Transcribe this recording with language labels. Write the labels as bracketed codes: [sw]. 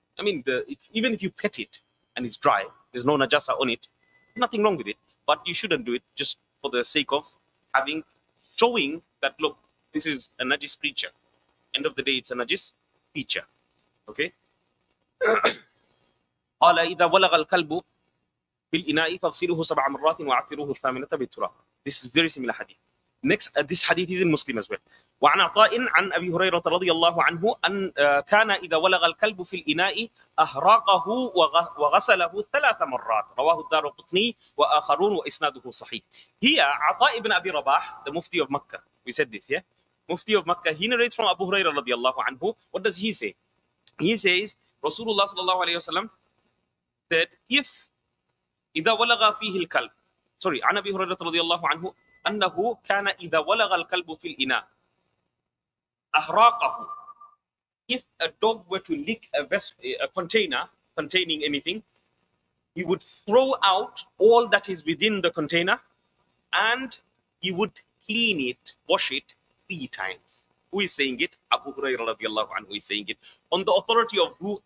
[en] I mean, even if you pet it and it's dry, there's no najasa on it, nothing wrong with it. But you shouldn't do it just for the sake of showing that, look, this is a najis creature. End of the day, it's a najis creature. Okay? [ar] قال إذا ولغ الكلب في الإناء فاغسلوه 7 مرات وعفروه الثامنة بالتراب. [en] This is very similar hadith. Next, this hadith is in Muslim as well. [ar] وعن عطاء عن أبي هريرة رضي الله عنه أن كان إذا ولغ الكلب في الإناء أهراقه وغسله 3 مرات. رواه الدارقطني وآخرون وإسناده صحيح. [en] Here, Ata ibn Abi Rabah, the Mufti of Makkah, we said this, yeah? Mufti of Makkah, he narrates from Abu Hurairah [ar] رضي الله عنه. [en] What does he say? He says, Rasulullah sallallahu alayhi wa sallam said, if [ar] إذا ولغ فيه الكلب, [en] sorry, [ar] عن أبي هريرة رضي الله عنه أنه كان إذا ولغ الكلب في الإناء أهراقه. [en] If a dog were to lick a container containing anything, he would throw out all that is within the container and he would clean it, wash it 3 times. Who is saying it? Abu Hurairah radiallahu anhu is saying it. On the authority of who?